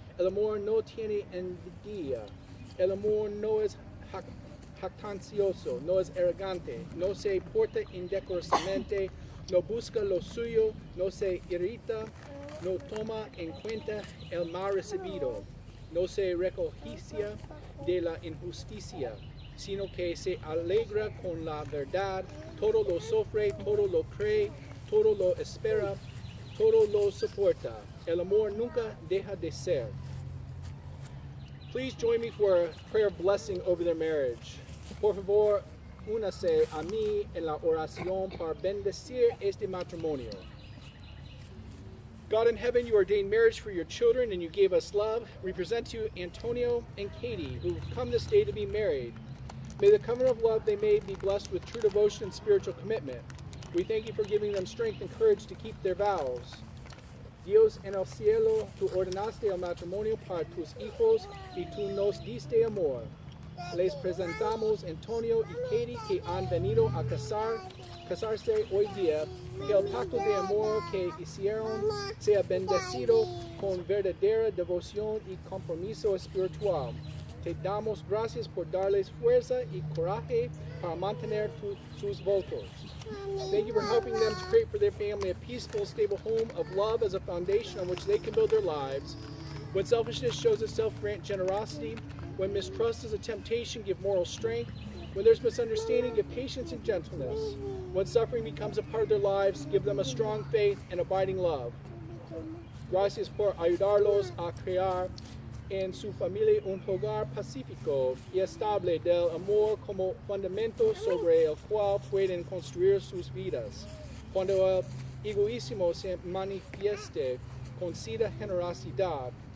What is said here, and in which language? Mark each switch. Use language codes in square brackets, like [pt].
[es] El amor no tiene envidia. El amor no es jactancioso, no es arrogante, no se porta indecorosamente, no busca lo suyo, no se irrita, no toma en cuenta el mal recibido, no se regocija de la injusticia, sino que se alegra con la verdad, todo lo sufre, todo lo cree, todo lo espera, todo lo soporta. El amor nunca deja de ser. [en] Please join me for a prayer blessing over their marriage. [es] Por favor, únase a mí en la oración para bendecir este matrimonio. [en] God in heaven, you ordained marriage for your children and you gave us love. We present to you Antonio and Katie, who've come this day to be married. May the covenant of love they made be blessed with true devotion and spiritual commitment. We thank you for giving them strength and courage to keep their vows. [es] Dios en el cielo, tú ordenaste el matrimonio para tus hijos y tú nos diste amor. Les presentamos Antonio y Katie que han venido a casarse hoy día. Que el pacto de amor que hicieron sea bendecido con verdadera devoción y compromiso espiritual. Te damos gracias por darles fuerza y coraje para mantener sus votos. [en] Thank you for helping them to create for their family a peaceful, stable home of love as a foundation on which they can build their lives. When selfishness shows itself, grant generosity. When mistrust is a temptation, give moral strength. When there's misunderstanding, give patience and gentleness. When suffering becomes a part of their lives, give them a strong faith and abiding love. [es] Gracias por ayudarlos a crear en su familia un hogar pacífico y estable del amor como fundamento sobre el cual pueden construir sus vidas. Cuando el egoísmo se manifieste, conceda generosidad.